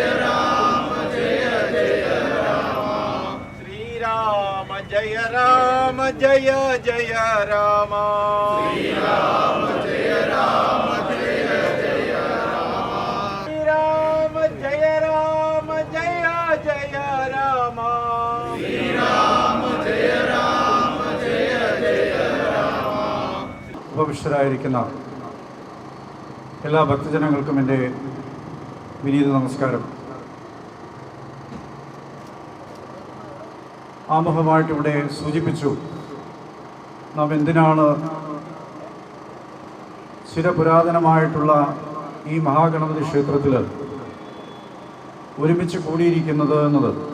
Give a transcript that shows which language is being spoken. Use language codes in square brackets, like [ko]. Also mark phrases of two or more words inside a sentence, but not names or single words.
[sa] राम जय जय राम श्री राम जय राम जय जय राम श्री राम जय राम जय जय राम श्री राम जय राम जय जय राम श्री राम जय राम जय जय राम. [ml] ഉപവിഷ്ടരായിരിക്കുന്ന എല്ലാ ഭക്തജനങ്ങൾക്കും എൻ്റെ വിനീത നമസ്കാരം. ആമുഖമായിട്ട് ഇവിടെ സൂചിപ്പിച്ചു, നാം എന്തിനാണ് ചിരപുരാതനമായിട്ടുള്ള ഈ മഹാഗണപതി ക്ഷേത്രത്തിൽ ഒരുമിച്ച് കൂടിയിരിക്കുന്നത് എന്നത്.